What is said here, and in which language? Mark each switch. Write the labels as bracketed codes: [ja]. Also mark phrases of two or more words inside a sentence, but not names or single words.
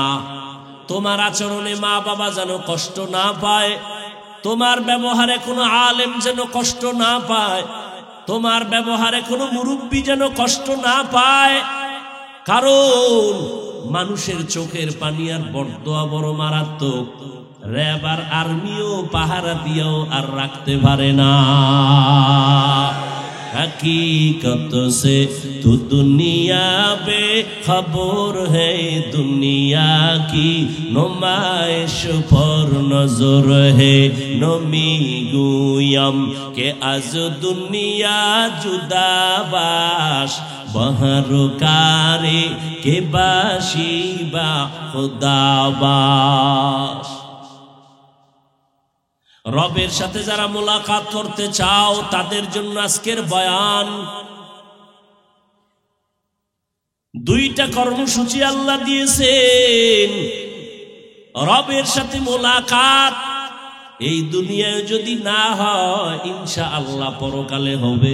[bn] তোমার আচরণে মা বাবা যেন কষ্ট না পায়, তোমার ব্যবহারে কোনো আলেম যেন কষ্ট না পায়, তোমার ব্যবহারে কোনো মুরব্বী যেন কষ্ট না পায়। কারণ মানুষের চোখের পানি আর বরদোয়া বড় মারাত্মক। র্যাব আর আর্মিও পাহারা দিয়েও আর রাখতে পারে না। [ur] حقیقت سے تو دنیا بے خبر ہے، دنیا کی نمائش پر نظر ہے. [fa] نمی گویم که از دنیا جدا باش، به هر کاری که باشی با خدا باش. [bn] রবের সাথে যারা মোলাকাত করতে চাও তাদের জন্য আজকের বয়ান। দুইটা কর্মসূচি আল্লাহ দিয়েছেন। রবের সাথে মোলাকাত এই দুনিয়ায় যদি না হয়, ইনশাআল্লাহ পরকালে হবে।